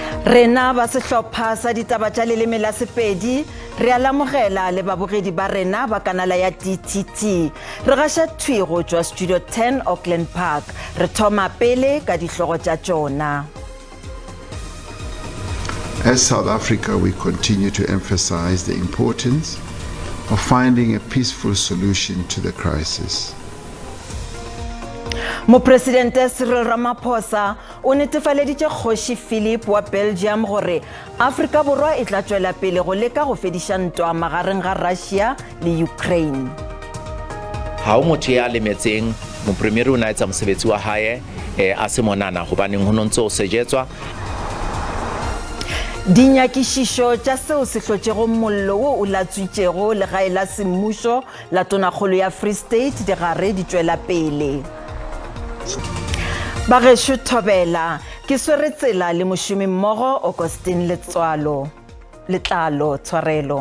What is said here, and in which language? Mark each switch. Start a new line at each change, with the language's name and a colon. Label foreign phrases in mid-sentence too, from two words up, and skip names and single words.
Northern Sotho: Rena ba sehlopha sa ditaba tša leleme la Sepedi re a lamogela le babogedi ba rena ba kanala ya DTT re gaša thwi go tšwa Studio 10 Auckland Park re thoma pele ka dihlogo tša tšona.
English: As South Africa, we continue to emphasize the importance of finding a peaceful solution to the crisis.
Northern Sotho: Mopresidente Cyril Ramaphosa o netefaleditše Kgoši Philip wa Belgium gore Afrika Borwa e tla tšwela pele go leka go fediša ntwa magareng ga Russia le Ukraine.
Southern Sotho: Ha o motho ya lemetseng mopremiere o na etsa mosebetsi wa hae a se monana gobaneng ho nontse o sejetswa.
Northern Sotho: Dinyakišišo tša seo se hlotšego mollo wo o latswitšego legae la semmušo la tonakgolo ya Free State di gare di tšwela pele. Bagešo thobela ke swere tsela le mošomi mmogo Augustine Letlalo tshwarelo.